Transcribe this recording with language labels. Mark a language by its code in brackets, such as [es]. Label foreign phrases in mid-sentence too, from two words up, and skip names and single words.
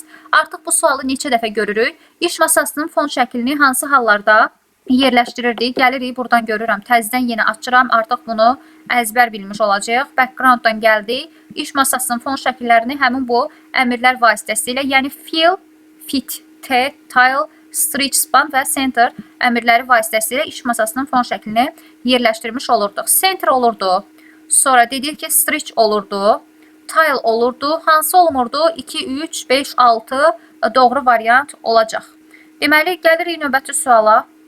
[az] Artıq bu sualı neçə dəfə görürük? İş masasının fon şəklini hansı hallarda yerləşdirirdik? Gəlirik, buradan görürəm. Təzədən yenə açıram. Artıq bunu əzbər bilmiş olacaq. Backgrounddan gəldik. İş masasının fon şəkillərini həmin bu əmrlər vasitəsilə, yəni [en] fill, fit, tile, stretch, span [az] və center əmrləri vasitəsilə iş masasının fon şəklini yerləşdirmiş olurduq. Center olurdu. Sonra dedik ki, stretch olurdu. Tile olurdu. Hansı olmurdu? 2, 3, 5, 6 doğru variant olacaq. Deməli, gəlirik növbəti suala.